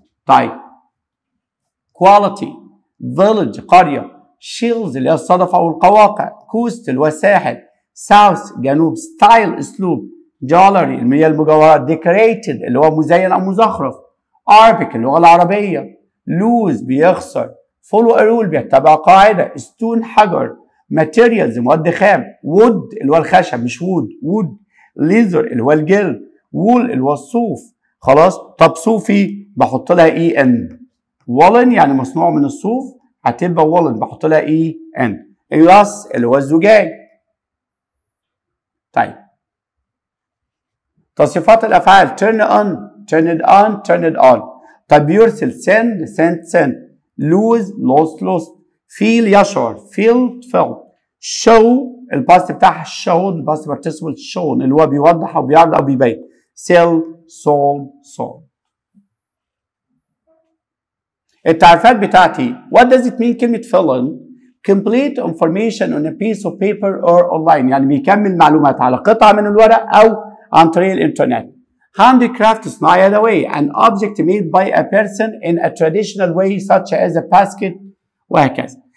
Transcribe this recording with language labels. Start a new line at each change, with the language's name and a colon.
Arabic: طيب quality village قرية، shields اللي هي الصدفة أو القواقع، coast اللي هو الساحل، south جنوب، style أسلوب، jewelry المياه المجوهرات، decorated اللي هو مزين أو مزخرف، Arabic اللغة العربية، lose بيخسر،
English: follow a rule
Arabic: بيتبع قاعدة، stone حجر، materials مواد خام، wood اللي هو الخشب مش wood، leather اللي هو الجلد، wool اللي هو الصوف. خلاص. طب صوفي بحط لها اي ان. woolen يعني مصنوع من الصوف هتبقى woolen بحط لها اي ان. glass اللي هو الزجاج. طيب تصريفات الافعال
English: turn on turn it on turn it on.
Arabic: طب يرسل
English: send lose lost feel
Arabic: يشعر felt show الباست بتاعها show الباست participle shown اللي هو بيوضح او بيعرض او بيبين sell sold. التعريفات بتاعتي
English: what does it mean كلمة fill in complete information on a piece of paper or online
Arabic: يعني بيكمل معلومات على قطعة من الورق أو عن طريق الإنترنت.
English: handicraft
Arabic: صناعة يدوية
English: an object made by a person in a traditional way such as a basket
Arabic: وهكذا.